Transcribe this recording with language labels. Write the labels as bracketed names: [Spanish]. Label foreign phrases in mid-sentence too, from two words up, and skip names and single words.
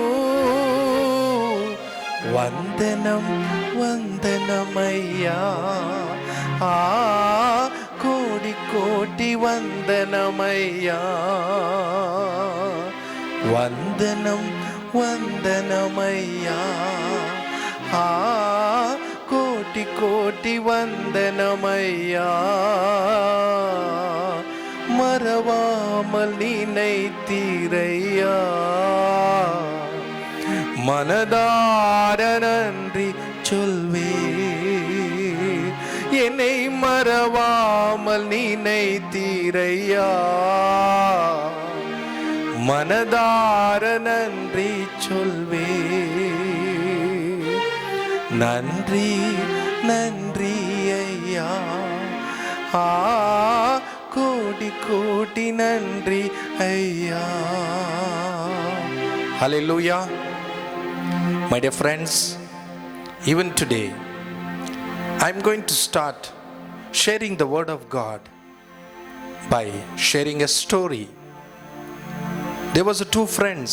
[Telugu] వందనం వందనమయ్యా, ఆ కోటి కోటి వందనమయ్యా. వందనం వందనమయ్యా, ఆ కోటి కోటి వందనమయ్యా. [Tamil] மறவாமல் நினைத்தீரையா, மனதார நன்றி சொல்வே. என்னை மறவாமல் நினைத்தீரையா, மனதார நன்றி சொல்வே. நன்றி நன்றி ஐயா, ஆ கோடி கோடி நன்றி ஐயா. [English] Hallelujah. My dear friends, even today I'm going to start sharing the word of God by sharing a story. There was two friends.